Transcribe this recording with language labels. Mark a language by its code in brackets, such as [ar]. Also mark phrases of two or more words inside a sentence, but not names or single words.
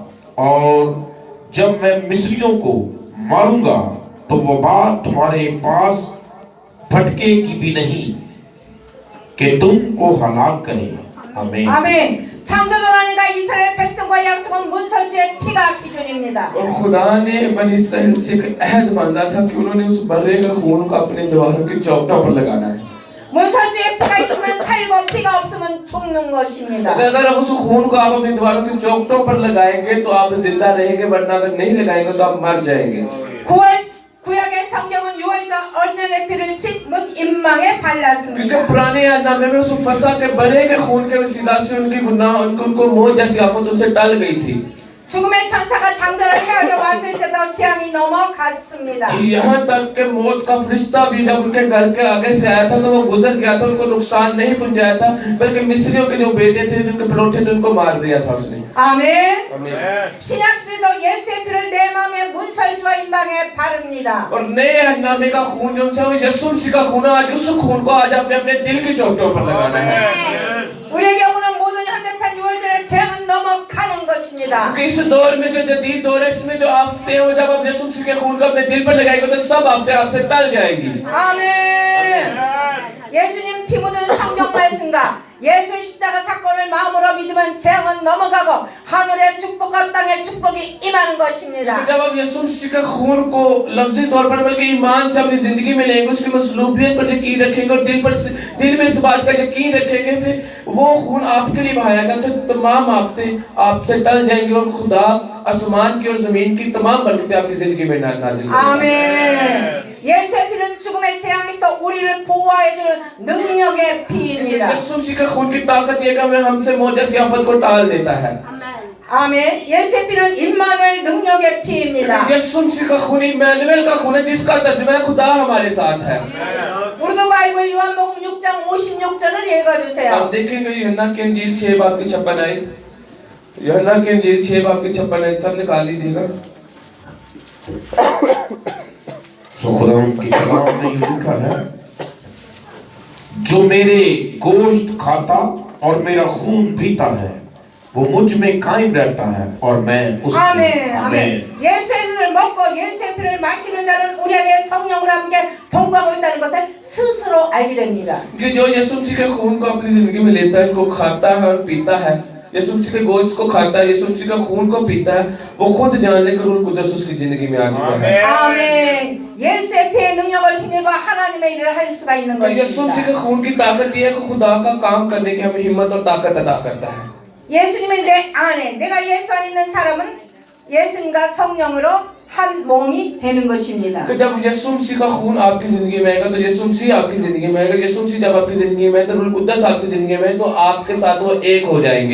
[ur] اور جب میں مصریوں کو ماروں گا تو وہ بات تمہارے پاس بھٹکے گی بھی نہیں کہ تم کو ہلاک کرے. आमीन। [ko] 아멘. 창조주 하나님과 이스라엘 백성과 약속은 문설주의 피가 기준입니다. [ur] اور خدا نے بنی اسرائیل سے ایک عہد باندھا تھا کہ انہوں نے اس برّے کا خون کو اپنے دیواروں کی چوکھٹوں پر لگانا ہے. [ko] 문설주의 피가 있으면 살고 피가 없으면 죽는 것입니다. [ur] اگر آپ اس خون کو آپ اپنی دیواروں کی چوکھٹوں پر لگائیں گے تو آپ زندہ رہیں گے، ورنہ اگر نہیں لگائیں گے تو آپ مر جائیں گے. [ko] 구약의 성경은 유월절 언약의 피를 집 문 임망에 क्योंकि 발랐습니다. [ur] پرانے عہدنامے میں اس فسح کے برّے کے خون کے وسیلہ سے ان کی گناہ ان کو موت جیسی آفت ان سے ٹل گئی تھی. [ko] 죽음의 천사가 장대를 헤아려 왔을 때도 재앙이 넘어갔습니다. [ur] یہاں تک کہ موت کا فرشتہ بھی جب ان کے گھر کے آگے سے آیا تھا تو وہ گزر گیا تھا، ان کو نقصان نہیں پہنچایا تھا، بلکہ مصریوں کے جو بیٹے تھے جن کے پہلوٹھے تھے ان کو مار دیا تھا اس نے. [ko] 아멘. आमेन। 신약 시대도 예수의 피를 내 마음의 문설주와 임망에 바릅니다. [ur] اور نئے عہدنامے کا خون جو ہے وہ یسوع مسیح کا خون ہے۔ آج اس خون کو آج اپنے اپنے دل کی چوکھٹوں پر لگانا ہے. [ko] 우리에게 오는 모든 현대판 유월절의 재앙은 넘어가는 것입니다. [ur] کیونکہ اس دور میں جو جدید دور ہے اس میں جو آفتیں ہیں وہ جب آپ یسوع مسیح کے خون کو اپنے دل پر لگائیں گے تو سب آفتیں آپ سے ٹل جائیں گی. [ko] 아멘. 예수님 피 묻은 성경 말씀과 예수 십자가 사건을 마음으로 믿으면 재앙은 넘어가고 하늘의 축복과 땅의 축복이 임하는 것입니다. [ur] جب آپ یسوع مسیح کے خون کو لفظی طور پر بلکہ ایمان سے اپنی زندگی میں لیں گے، اس کی مصلوبیت پر یقین رکھیں گے اور دل میں اس بات کا یقین رکھیں گے پھر وہ خون آپ کے لیے بہائے گا تو تمام آفتیں آپ سے ٹل جائیں گی اور خدا آسمان کی اور زمین کی تمام برکتیں آپ کی زندگی میں نازل کرے گا. [ko] 아멘. 예수의 피는 죽음의 재앙에서 우리를 보호해주는 능력의 피입니다. [ur] یسوع مسیح کے خون کی طاقت یہ کہ ہمیں ہم سے موت جیسی آفت کو ٹال دیتا ہے. [ko] 아멘. 예수의 피는 임마누엘 능력의 피입니다. [ur] یسوع مسیح کا خون عمانوایل کا خون ہے جس کا ترجمہ ہے خدا ہمارے ساتھ ہے. [ko] 우르두 바이블 요한복음 6장 56절을 읽어주세요. [ur] آپ دیکھیں گے یوحنا کی انجیل 6 باب کی 56 آیت۔ یوحنا کی انجیل 6 باب کی 56 آیت سب نکال لیجیےگا. سو خداوند کی کلام میں یہ لکھا ہے، جو میرا گوشت کھاتا اور میرا خون پیتا ہے وہ مجھ میں قائم رہتا ہے اور میں اس میں. [ko] 아멘. 아멘. 예수의 피를 먹고 예수의 피를 마시는 자는 우리 안에 성령으로 함께 동거하고 있다는 것을 스스로 알게 됩니다. [ur] کہ جو یسوع مسیح کے خون کو اپنی زندگی میں لیتا ہے، ان کو کھاتا ہے اور پیتا ہے، یسوع مسیح کے گوشت کو کھاتا ہے، یسوع مسیح کا خون کو پیتا ہے، وہ خود جان لے کر روح القدس اس کی زندگی میں آ چکا ہے. [ko] 아멘. 예수의 피의 능력을 힘입어 하나님의 일을 할 수가 있는 [ur] تو یسوع مسیح [ko] 것입니다. [ur] کے خون کی طاقت یہ ہے کہ خدا کا کام کرنے کی ہمیں ہمت اور طاقت ادا کرتا ہے. [ko] 예수님의 내 안에, 내가 예수 안에 있는 사람은 예수님과 성령으로 한 몸이 되는 것입니다. [ur] کہ جب یسوع مسیح کا خون آپ کی زندگی میں آئے گا تو یسوع مسیح آپ کی زندگی میں آئے گا. یسوع مسیح جب آپ کی زندگی میں ہے تو روح القدس آپ کی زندگی میں ہے تو آپ کے ساتھ وہ ایک ہو جائیں گے.